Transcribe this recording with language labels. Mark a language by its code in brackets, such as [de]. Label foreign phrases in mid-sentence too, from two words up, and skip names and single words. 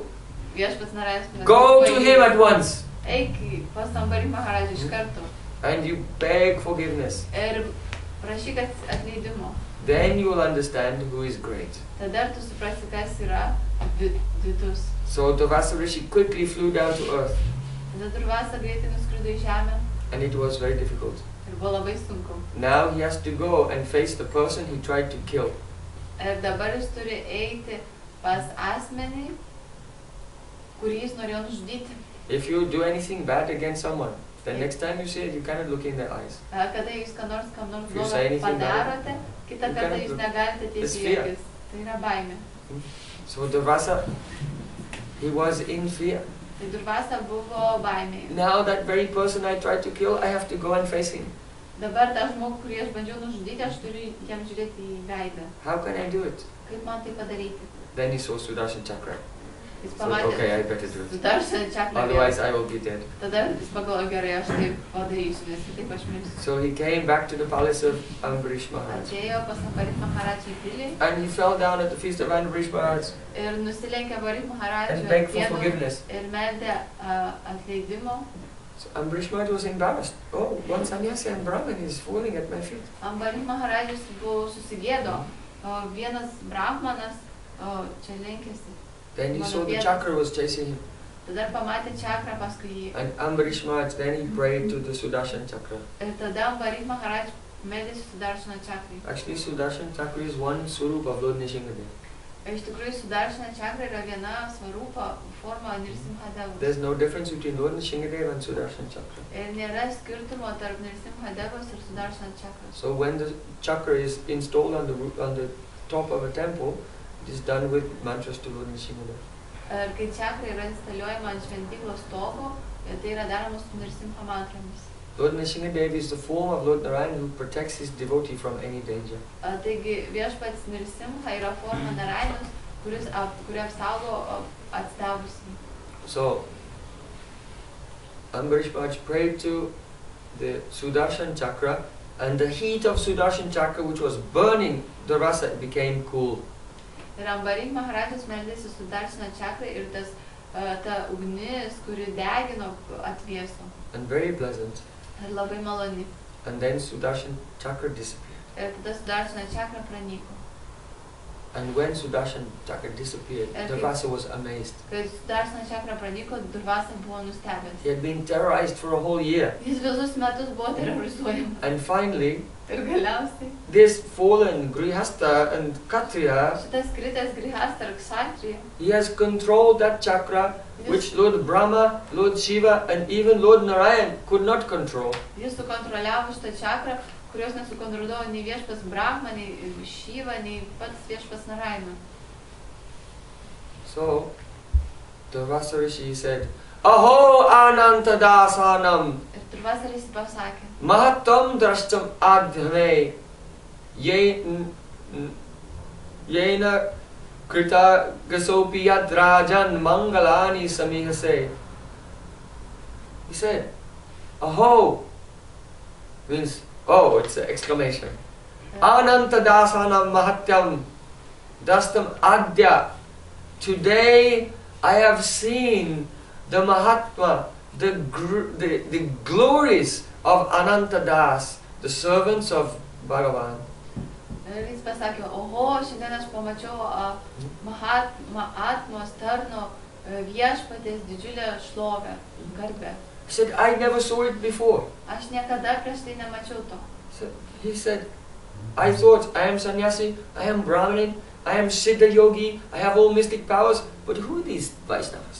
[lt] Viešpats Narayanas pasakė, [en] go to him at once [lt] eik pas Ambarish Maharajų iš karto [en] and you beg forgiveness. [lt] ir prašyk atleidimo. [en] Then you will understand who is great. [lt] Tada tu suprasi, kas yra vidus. [en] So Durvasa Rishi quickly flew down to earth [lt] Tada Durvasa greitai nuskrido į žemę [en] and it was very difficult. [lt] ir buvo labai sunku. [en] Now he has to go and face the person he tried to kill. [lt] Ir dabar jis turi eiti pas asmenį, kurį jis norėjo nužudyti. [en] If you do anything bad against someone, then next time you see it, you cannot look in their eyes. [lt] Kada jūs kam nors [en] You say [lt] blogo [en] anything [lt] padarote, kitą [en] You [lt] kartą [en] cannot [lt] jūs [en] look. [lt] negalite [en] It's [lt] ateiti į [en] fear. [lt] akis. Tai yra baimė. [en] So Durvasa, he was in fear. [lt] Tai Durvasa buvo baimėje. [en] Now that very person I tried to kill, I have to go and face him. [lt] Dabar tą žmogų, kurį aš bandžiau nužudyti, aš turiu jam žiūrėti į veidą. [en] How can I do it? [lt] Kaip man tai padaryti? [en] Then he saw Sudarshan Chakra. [lt] Jis [en] So, okay, I better do it. Sudarshan Chakra. Otherwise I will be dead. [lt] Tada jis pagalvojo, gerai, aš taip padarysiu, nes kitaip aš mirsiu. [en] So he came back to the palace of Ambarish Maharaj. [lt] Atėjo pas Ambarish Maharaj į pilį [en] And he fell down at the feast of Ambarish Maharaj [lt] ir nusilenkė Ambarish Maharaj [en] and begged for forgiveness. [lt] ir meldė atleidimo. [en] So Ambarish Maharaj was embarrassed. Oh, one sannyasi and Brahmin is falling at my feet. [lt] Ambarish Maharajus buvo susigėdo. Vienas brahmanas čia lenkėsi. [en] Then he saw the chakra was chasing him. [lt] Tada pamatė čakrą paskui jį. [en] And Ambarish Maharaj, then he prayed to the Sudarshan Chakra. [lt] Ir tada Ambarish Maharaj meldėsi Sudarshana Chakrai. [en] Actually, Sudarshan Chakra is one surup of Lord Nishingadev. [lt] Iš tikrųjų, Sudarshana Chakra yra viena svarūpa forma Nirsimhadevos. [en] There's no difference between Lord Nishingadev and Sudarshan Chakra. [lt] Ir nėra skirtumo tarp Nirsimhadevos ir Sudarshana Chakros. [en] So when the chakra is installed on the top of a temple, it is done with mantras to Lord Nishingadev. [lt] Ir kai čakra yra instaliuojama ant šventyklos stogo, tai yra daroma su Nirsimha mantromis. [en] Lord Nishingadev is the form of Lord Narayan who protects his devotee from any danger. [lt] Taigi viešpats Nirsimha yra forma Narayanas, kuri apsaugo atsidavusį. [en] So Ambarish Maharaj prayed to the Sudarshan Chakra And the heat of Sudarshan Chakra, which was burning the rasa, became cool. [lt] Ir Ambarink Maharajas meldėsi Sudarsana čakra ir ta ugnis, kuri degino, atvėso. [en] And very pleasant. [lt] Ir labai maloni. [en] And then Sudarshan Chakra disappeared. [lt] Ir tada Sudarsana čakra pranyko. [en] And when Sudarshan Chakra disappeared, Durvasa was amazed. [lt] Kai Sudarsana čakra pranyko, Durvasa buvo nustebęs. [en] He had been terrorized for a whole year. [lt] Jis visus metus buvo terrorizuojamas. [en] And finally, [lt] Ir galiausiai [en] this fallen Grihastha and Kshatriya, [lt] šitas kritęs Grihastha ir Kshatriya, [en] he has controlled that chakra which Lord Brahma, Lord Shiva and even Lord Narayan could not control. [lt] jis sukontroliavo šitą čakrą, kurios nesukontroliavo nei viešpas Brahma, nei Shiva, nei pats viešpas Narayana. [en] So, the Durvasa Rishi said, [sa] Aho Anantadasanam [lt] Ir Durvasa Rishi pasakė, [sa] Mahatam Drashtam Adhame Yena Krita Gasopi Yad Rajan Mangalani Samihase. [en] He said, Aho means, oh, it's an exclamation. [sa] Anantadasanam Mahatyam Drashtam Adya. [en] Today I have seen the Mahatma, the glories of Anantadas, the servants of Bhagavan. [lt] Ir jis pasakė, oho, šiandien aš pamačiau Mahatmos tarno viešpatės didžiulę šlovę, garbę. [en] He said, I never saw it before. [lt] Aš niekada prieš tai nemačiau to. [en] So he said, I thought I am sannyasi, I am Brahmin, I am Siddha yogi, I have all mystic powers, but who are these Vaishnavas?